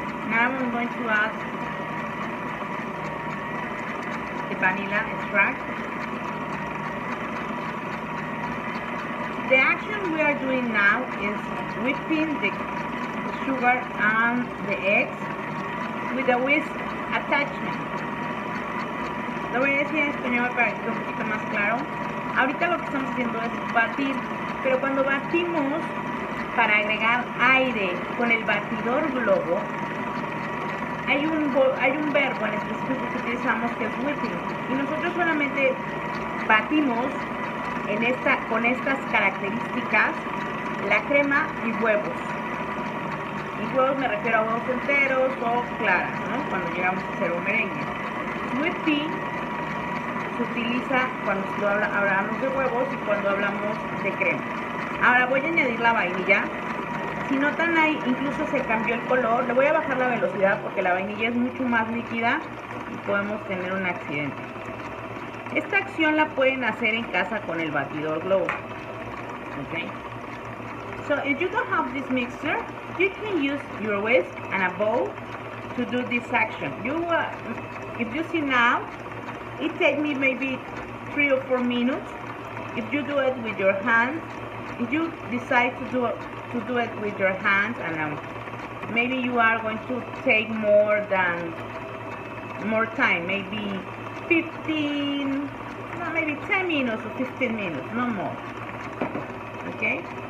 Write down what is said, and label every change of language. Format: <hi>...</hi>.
<en>Now I'm going to add the vanilla extract. The action we are doing now is whipping the sugar and the eggs with a whisk attachment.</en> <es>Lo voy a decir en español para que quede un poquito más claro. Ahorita lo que estamos haciendo es batir, pero cuando batimos para agregar aire con el batidor globo, hay un verbo en específico que utilizamos que es whipping, y nosotros solamente batimos con estas características la crema y huevos. Y huevos me refiero a huevos enteros o claras, ¿no? Cuando llegamos a hacer un merengue. Whipping se utiliza cuando hablamos de huevos y cuando hablamos de crema. Ahora voy a añadir la vainilla. Si notan ahí, incluso se cambió el color. Le voy a bajar la velocidad porque la vainilla es mucho más líquida y podemos tener un accidente. Esta acción la pueden hacer en casa con el batidor globo. Okay.</es> <en>So if you don't have this mixer, you can use your whisk and a bowl to do this action. If you see now, it takes me maybe 3 or 4 minutes. If you do it with your hands, if you decide to do it with your hands, and maybe you are going to take more time, maybe 15, no, maybe 10 minutes or 15 minutes, no more. Okay.</en>